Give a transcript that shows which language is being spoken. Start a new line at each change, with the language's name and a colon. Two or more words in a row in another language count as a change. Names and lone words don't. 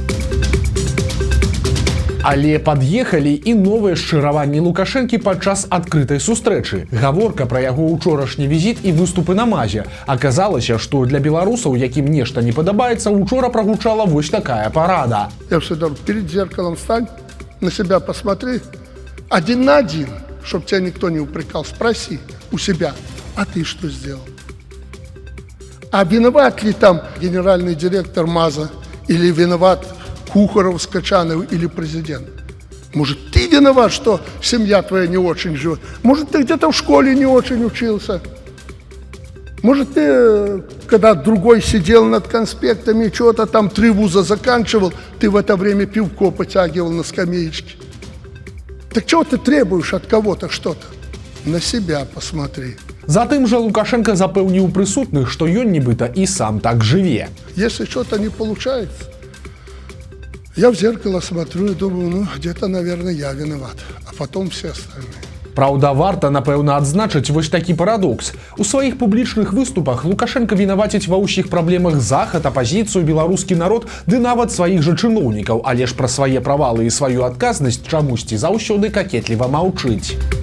Belarusian: Але пад'ехалі і новыя шчыраванні Лукашэнкі падчас адкрытай сустрэчы. Гаворка пра яго учорашні візіт і выступы на мазе. Аказалася, што для беларусаў, якім нешта не падабаецца, учора прагучала вось такая парада.
Russian: Я всегда говорю, перед зеркалом встань, на себя посмотри, один на один, чтобы тебя никто не упрекал, спроси у себя, а ты что сделал? А виноват ли там генеральный директор МАЗа, или виноват Кухаров, Скачанов или президент? Может, ты виноват, что семья твоя не очень живет? Может, ты где-то в школе не очень учился? Может, ты, когда другой сидел над конспектами, что-то там 3 вуза заканчивал, ты в это время пивко потягивал на скамеечке? Так чего ты требуешь от кого-то что-то? На себя посмотри.
Belarusian: Затым жа Лукашенко запэўніў прысутных, што ён нібыта і сам так жыве.
Russian: Если что-то не получается, я в зеркало смотрю и думаю, ну, где-то, наверное, я виноват, а потом все остальные.
Belarusian: Праўда, варта, напэўна, адзначыць вось такі парадокс. У сваіх публічных выступах Лукашенко вінаваціць ва ўсіх праблемах захад, апазіцыю, беларускі народ, ды нават сваіх жа чыноўнікаў, але ж пра свае правалы і сваю адказнасць чамусьці заўсёды какетліва маўчыць.